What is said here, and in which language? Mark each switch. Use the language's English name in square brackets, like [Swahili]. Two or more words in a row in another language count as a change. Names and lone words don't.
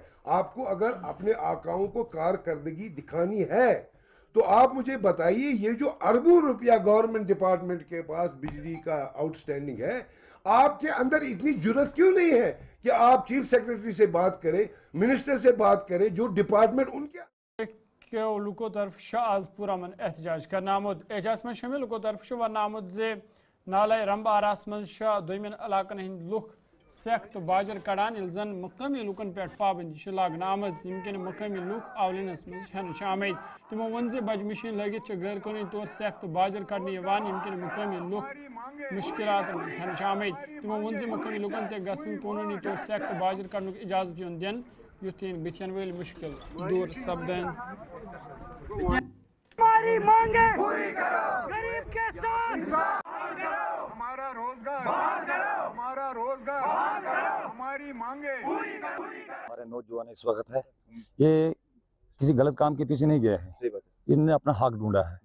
[Hindi] आपको अगर अपने आकाओं को कारकर्दगी दिखानी है तो आप मुझे बताइए, ये जो अरबों रुपया [English] government department [Hindi] के पास बिजली का आउटस्टैंडिंग है, आपके अंदर इतनी जुर्रत क्यों नहीं है कि आप [English] chief secretary [Hindi] से बात करें, मिनिस्टर से बात करें, जो डिपार्टमेंट उनके [Kashmiri] लुको तरफ आज पूरा मन एहतजाज करना आमुद। एहतजाज में शामिल लुको तरफ वन आमुद जे नाले रंब आरास मज दोमिन इलाकन हंद लुक सेख तो बाजर कड़ान जन मकामी लुकन पे पाबंदी लागन आमज यमकिन मकामी लुक आवलिनस मज आमद। तमो वन जे बज मशीन लगित गैर कानूनी तौर सेख तो बाजर कड़ने यमकिन मकामी लुक मुश्किलात मज आमद। तमो वन जे मकामी लुकन ते गसन कानूनी तौर सेख तो बाजर कड़न इजाजत युन दिन युथ बिथन वल मुश्किल दूर सपदन। [Hindi] हमारी मांगे पूरी करो, गरीब के साथ हमारा रोजगार, हमारा रोजगार, हमारी मांगे पूरी करो। हमारे नौजवान इस वक्त है ये किसी गलत काम के पीछे नहीं गए हैं, इन्होंने अपना हक ढूंढा है।